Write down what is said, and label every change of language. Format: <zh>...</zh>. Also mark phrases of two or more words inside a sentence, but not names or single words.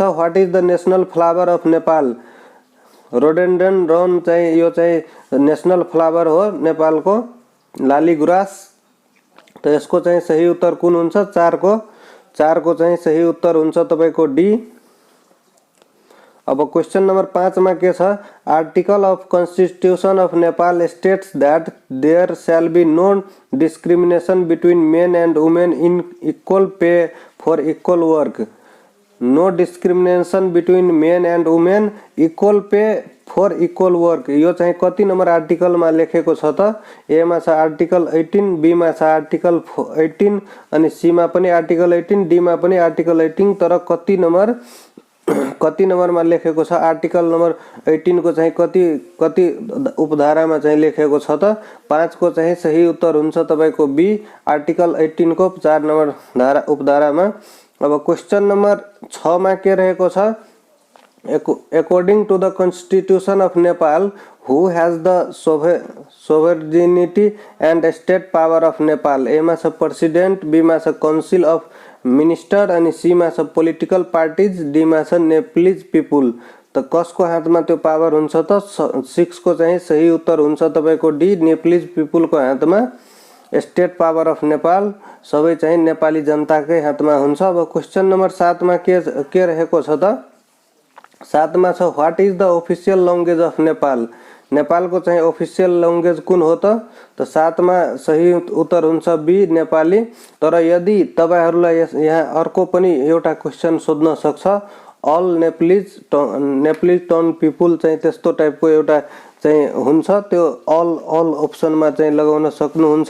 <en>What is the national flower of Nepal? Rhododendron</en> <ne>चाहिँ यो चाहिँ</ne> <en>national flower</en> <ne>हो नेपालको, लाली गुराँस। त यसको चाहिँ सही उत्तर कुन हुन्छ? 4 को चाहिँ सही उत्तर हुन्छ तपाईको डी।</ne> <en>अब question number 5</en> <ne>में के छ?</ne> <en>Article of Constitution of Nepal states that there shall be no discrimination between men and women in equal pay for equal work. No discrimination between men and women, equal pay for equal work.</en> <ne>यो चाहिँ कति</ne> <en>number article</en> <ne>में लेखेको छ त? ए मा छ आर्टिकल 18, बी मा छ आर्टिकल 18, अनि सी मा पनि आर्टिकल 18, डी मा पनि आर्टिकल 18, तर कति नंबर में लेखेको छ?</ne> <en>article number</en> <ne>18 को चाहिँ कति उपधारा में चाहिँ लेखेको छ त? 5 को चाहिँ सही उत्तर हुन्छ तपाईको बी, आर्टिकल 18 को 4 नंबर उपधारा में। अब</ne> <en>question number</en> <ne>6 में के रहेको छ?</ne> <en>According to the Constitution of Nepal, who has the sovereignty and state power of Nepal?</en> <ne>A मा छ प्रेसिडेन्ट, बी मा छ</ne> <en>council of minister,</en> <ne>अनि सी मा छ</ne> <en>political parties,</en> <ne>डी मा छ</ne> <en>Nepalese people.</en> <ne>त कसको हातमा त्यो पावर हुन्छ त? 6 को चाहिँ सही उत्तर हुन्छ तपाईको डी,</ne> <en>Nepalese people</en> <ne>को हातमा</ne> <en>state power of Nepal</en> <ne>सबै चाहिँ नेपाली जनताकै हातमा हुन्छ। अब</ne> <en>question number</en> <ne>7 मा के रहेको छ त? 7 मा छ</ne> <en>What is the official language of Nepal?</en> <ne>नेपाल को चाहिँ</ne> <en>official language</en> <ne>कुन हो त? 7 मा सही उत्तर हुन्छ बी, नेपाली। तर यदि तपाईहरुलाई यहाँ अर्को पनि एउटा क्वेशन सोध्न सक्छ,</ne> <en>all Nepalese ton people</en> <ne>चाहिँ त्यस्तो टाइपको एउटा चाहिँ हुन्छ त्यो अल अप्सनमा चाहिँ लगाउन सक्नुहुन्छ।</ne>